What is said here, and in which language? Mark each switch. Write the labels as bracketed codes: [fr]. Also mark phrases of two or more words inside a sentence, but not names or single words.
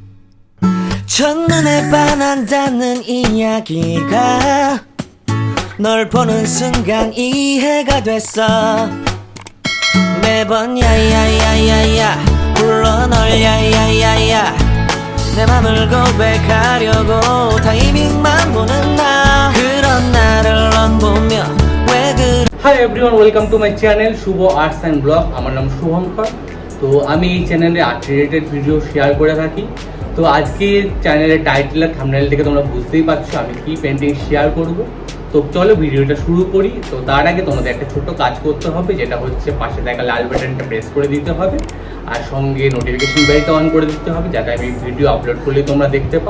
[ko] 첫눈에 반한다는 이야기가 널 보는 순간 이해가 됐어. 매번 야야야야야 불러 널 야야야야, 내 맘을 고백하려고 타이밍만 보는 나, 그런 나를 넌 보며 왜 그래. [en] Hi everyone, welcome to my channel Shubh Arts and Blog. [bn] আমার নাম শুভঙ্কর। তো আমি এই চ্যানেলে [en] art related video [bn] শেয়ার করে থাকি। তো আজকে চ্যানেলের টাইটেল আর থাম্বনেল থেকে তোমরা বুঝতেই পারছো আমি কি পেন্টিং শেয়ার করব। তো চলো ভিডিওটা শুরু করি। তো তার আগে তোমাদের একটা ছোট্ট কাজ করতে হবে, যেটা হচ্ছে পাশে দেখা লাল বাটনটা প্রেস করে দিতে হবে, আর সঙ্গে নোটিফিকেশন বেলটা অন করে দিতে হবে, যাতে আমি [en] video upload [bn] করলে তোমরা দেখতে পাও।